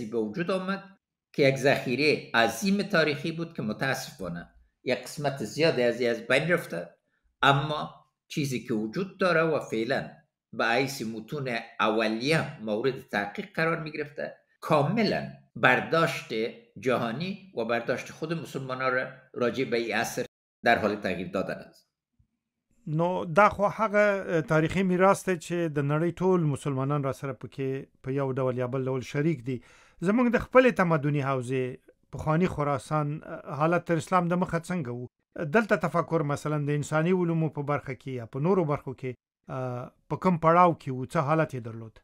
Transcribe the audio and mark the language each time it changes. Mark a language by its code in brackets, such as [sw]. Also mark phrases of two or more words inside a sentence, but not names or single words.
[fa] به وجود آمد که یک ذخیره عظیم تاریخی بود که متاسفانه یک قسمت زیادی از بین رفته، اما چیزی که وجود داره و فعلا به حیث متون اولیه مورد تحقیق قرار می گرفته، کاملا برداشت جهانی و برداشت خود مسلمانان را راجع به این عصر در حال تغییر دادن است. [ps] نو دا خو هغه تاریخي میراث ته چې د نړۍ ټول مسلمانان را سره پکې په یو ډول یا بل ډول شریک دي. زمونږ د خپل تمدني حوزه پخوانی خراسان حالت تر اسلام د مخه څنګه وو؟ دلته تفکر مثلا د انساني علومو په برخه کې یا په نورو برخو کې په کوم پړاو کې وو، څه حالت یې درلود؟